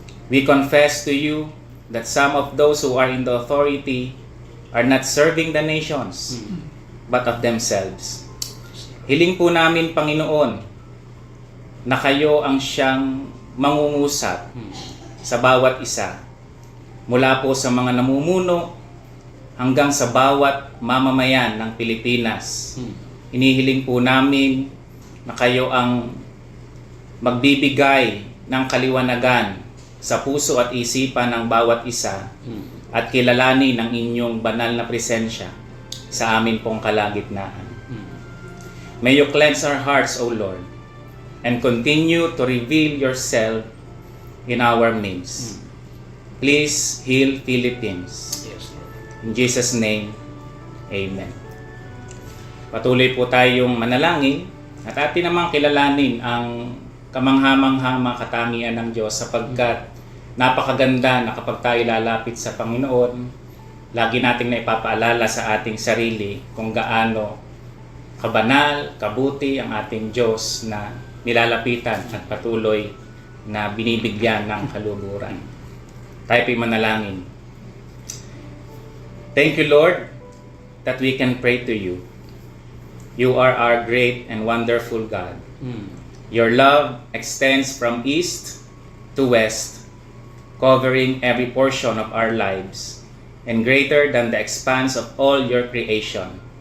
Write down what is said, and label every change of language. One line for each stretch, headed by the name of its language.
English: We confess to you that some of those who are in the authority are not serving the nations, but of themselves.
Filipino: Hiling po namin, Panginoon, na kayo ang siyang mangungusap sa bawat isa, mula po sa mga namumuno hanggang sa bawat mamamayan ng Pilipinas. Inihiling po namin na kayo ang magbibigay ng kaliwanagan sa puso at isipan ng bawat isa at kilalanin ang inyong banal na presensya sa amin pong kalagitnaan.
English: May you cleanse our hearts, O Lord, and continue to reveal yourself in our midst. Please heal Philippines. In Jesus' name, Amen.
Filipino: Patuloy po tayong manalangin at atin namang kilalanin ang kamangha-manghang katangian ng Diyos, sapagkat napakaganda na kapag tayo lalapit sa Panginoon, lagi nating naipapaalala sa ating sarili kung gaano kabanal, kabuti ang ating Diyos na nilalapitan at patuloy na binibigyan ng kaluguran. Tayo po'y manalangin.
English: Thank you, Lord, that we can pray to you. You are our great and wonderful God. Your love extends from east to west, covering every portion of our lives, and greater than the expanse of all your creation.